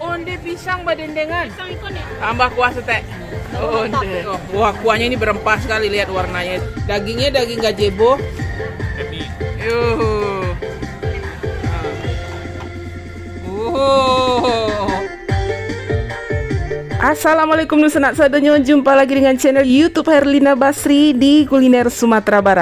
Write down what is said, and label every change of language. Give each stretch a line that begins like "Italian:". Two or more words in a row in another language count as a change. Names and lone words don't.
Minangkabau: Onde pisang badendengan.
Indonesian: Pisang ikon ya? Tambah kuah setek. Onde. Wah, kuahnya ini berempah sekali, lihat warnanya. Dagingnya daging gazebo. Yuh. Assalamualaikum
Minangkabau: Nusanak Sadonyo,
Indonesian: jumpa lagi dengan channel YouTube Herlina Basri di Kuliner Sumatera Barat.